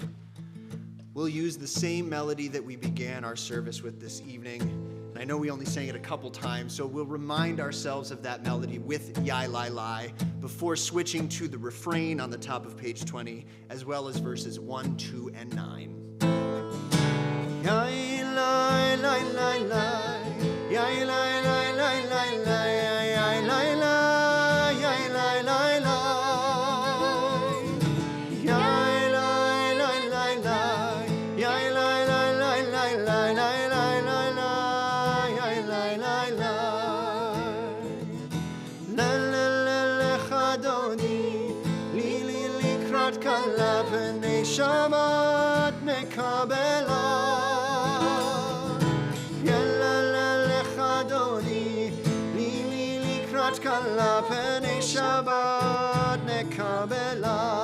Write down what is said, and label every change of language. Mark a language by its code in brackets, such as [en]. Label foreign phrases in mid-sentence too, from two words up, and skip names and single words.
[en] We'll use the same melody that we began our service with this evening. And I know we only sang it a couple times, so we'll remind ourselves of that melody with Yai Lai Lai before switching to the refrain on the top of page 20, as well as verses 1, 2, and 9. Yai Lai Lai Lai Lai, Yai Lai Lai Lai Lai Lai, Yai Lai Lai, Yai Lai Lai Lai, Yai Lai Lai Lai Lai, Yai Lai Lai Lai Lai Lai, Lai Lai Lai Lai, Yai Lai Lai Lai. [he] לה לה לה לכה דודי, לי לי לקראת כלה בני שבת מקבלה. כלה פני שבת נקבלה.